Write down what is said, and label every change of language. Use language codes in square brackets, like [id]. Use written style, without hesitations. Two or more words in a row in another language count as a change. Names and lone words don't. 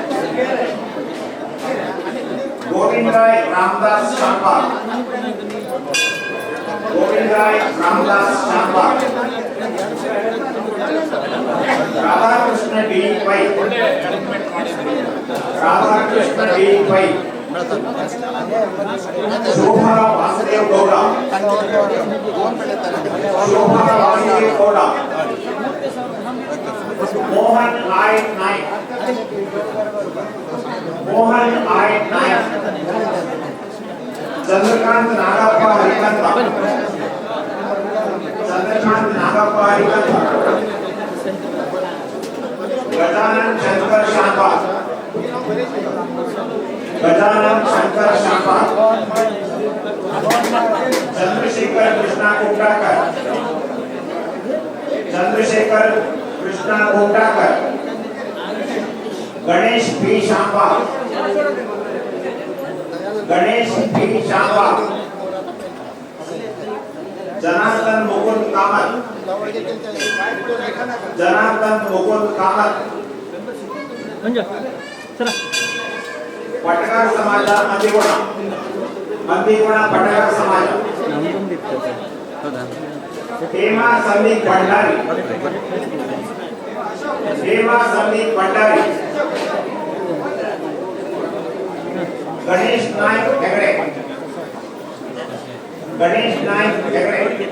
[kok] गोविंदराय रामदास शानबाग गोविंदराय रामदास शानबाग राधाकृष्ण डी पै राधाकृष्ण डी पै शोभा वासुदेव गौड़ शोभा वासुदेव गौड़ मोहन आई नायक मोहन आई नायक चंद्रकांत नागप्पा हरिकंत चंद्रकांत नागप्पा हरिकंत गजानन शंकर शानबाग गजानन शंकर शानबाग चंद्रशेखर कृष्णा कोटाकर चंद्रशेखर कृष्णा कोटाकर गणेश पी शानबाग गणेश पी शानबाग जनार्दन मुकुंद कामत जनार्दन मुकुंद कामत पटकार समाज मंदिगुण पटकार समाज हेमा संदीप भंडारी हेमा संदीप भंडारी गणेश नायक हेगड़े गणेश नायक हेगड़े